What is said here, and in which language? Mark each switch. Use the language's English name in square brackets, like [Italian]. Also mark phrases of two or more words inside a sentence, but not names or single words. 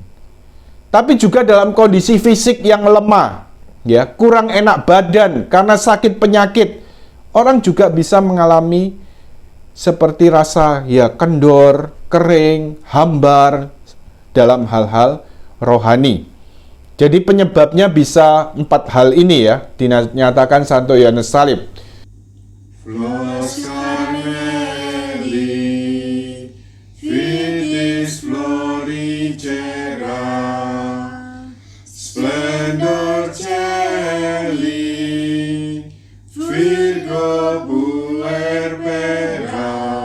[Indonesian] Tapi juga dalam kondisi fisik yang lemah, ya, kurang enak badan karena sakit penyakit, orang juga bisa mengalami seperti rasa ya kendor, kering, hambar dalam hal-hal rohani. Jadi penyebabnya bisa 4 hal ini ya, dinyatakan Santo Yohanes Salib. [Latin] Flores Carmeli, Vitis Florigera, Splendor Celi, Virgo Puerbera,